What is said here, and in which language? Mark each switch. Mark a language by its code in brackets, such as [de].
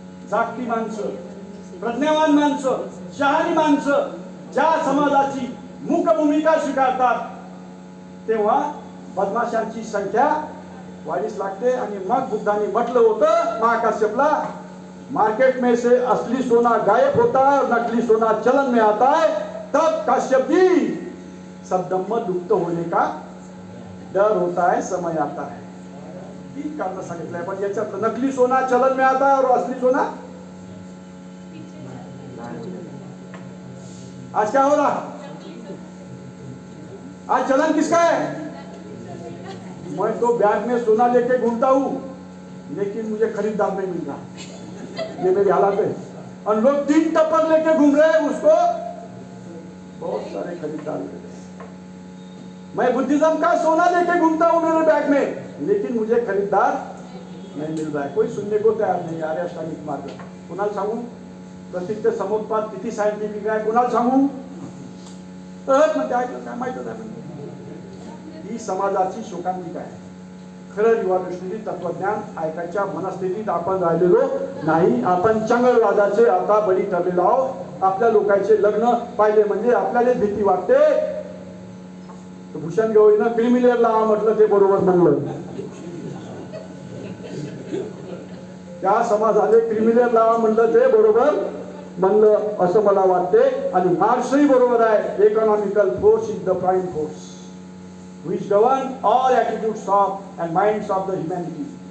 [mr] जागती माणसं, प्रज्ञावान माणसं, शहाणी माणसं ज्या समाजाची मूक भूमिका स्वीकारतात तेव्हा बदमाशांची संख्या वाढीस लागते. आणि मग बुद्धांनी म्हटलं होतं महाकाश्यपला [hi] मार्केट में से असली सोना गायब होता है और नकली सोना चलन में आता है, तब काश्यप जी सद्ब्रह्म लुप्त होने का डर होता है, समय आता है. [mr] 3 कारण सांगितलंय, पण याच्यात [hi] नकली सोना चलन में आता है और असली सोना. आज क्या हो रहा? आज चलन किसका है? मैं तो बैग में सोना लेके घूमता हूं, लेकिन मुझे खरीदार नहीं मिल रहा. ये मेरी हालत है. और लोग 3 टप्पर लेके घूम रहे हैं, उसको बहुत सारे खरीदार मिल रहे. मैं बुद्धिज्म का सोना लेके घूमता हूं मेरे बैग में, लेकिन मुझे खरीदार नहीं मिल रहा है. कोई सुनने को तैयार नहीं. [mr] आर्य अष्टांगिक मार्ग कुणाला सांगू? प्रसिद्ध समुत्पाद किती सायंटिफिक आहे, कुणाला सांगू? म्हणते ऐकलं काय माहित नाही. ही समाजाची शोकांतिका आहे. खरं रिव्हॉल्युशनरी तत्वज्ञान ऐकायच्या मनस्थितीत आपण राहिलेलो नाही. आपण चंगळवादाचे आता बळी ठरलेलो आहोत. आपल्या लोकांचे लग्न पाहिले म्हणजे आपल्याला भीती वाटते. भूषण गवईनं क्रिमिनल लावा म्हटलं, ते बरोबर म्हणलं. त्या समाजाने क्रिमिनल लावा म्हणलं, ते बरोबर म्हणलं असं मला वाटते. आणि मार्क्सही बरोबर आहे. [en] Economical force is the prime force which govern all attitudes of and minds of the humanity.